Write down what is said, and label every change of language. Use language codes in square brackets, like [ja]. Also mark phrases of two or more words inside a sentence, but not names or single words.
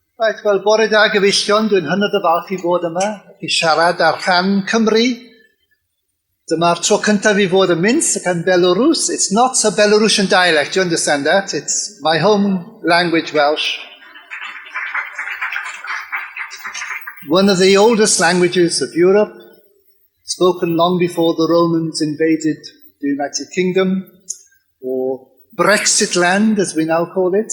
[cy] Right, wel, bore da gyfeillion, dwi'n hynod o falch I fod yma, I siarad ar rhan Cymru. Dyma'r tro cyntaf I fod yn Minsk ac yn Belarus. [en] It's not a Belarusian dialect, do you understand that? It's my home language, Welsh. One of the oldest languages of Europe, spoken long before the Romans invaded the United Kingdom, or Brexit land, as we now call it.